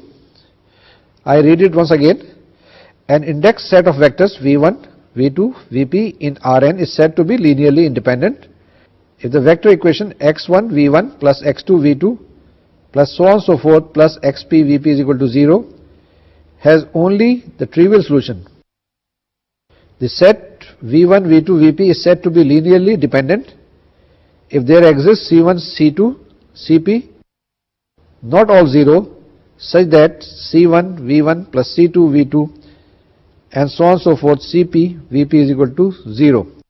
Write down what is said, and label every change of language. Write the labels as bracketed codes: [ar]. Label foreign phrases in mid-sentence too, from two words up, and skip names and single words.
[en] I read it once again. An index set of vectors V1, V2, Vp in Rn is said to be linearly independent if the vector equation x1 V1 plus x2 V2 plus so on so forth plus xp Vp is equal to 0 has only the trivial solution. The set V1, V2, Vp is said to be linearly dependent if there exists C1, C2, Cp not all zero such that C1 V1 plus C2 V2 and so on so forth Cp Vp is equal to 0.